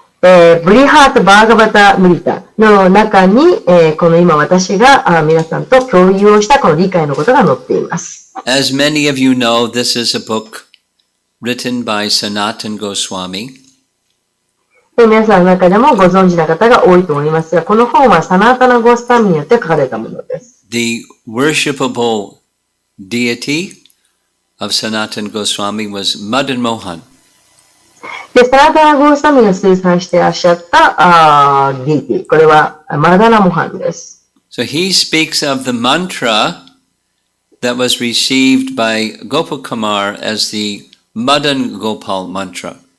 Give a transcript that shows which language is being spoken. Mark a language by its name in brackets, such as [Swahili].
[Japanese] ブリハート・バーガバタ・ムリタの中に、この今私が皆さんと共有をしたこの理解のことが載っています。 [English] As many of you know, this is a book written by Sanatan Goswami. [Japanese] 皆さんの中でもご存知な方が多いと思いますが、この本はサナータナ・ゴスワミによって書かれたものです。 [English] The worshipable deity of Sanatana Goswami was Madan Mohan. [Japanese] で、サナタナ・ゴースワミが推薦していらっしゃったディーティ、これはマダナ・モハンです。 [English] So he speaks of the mantra that was received by Gopakumar as the Madan Gopal mantra.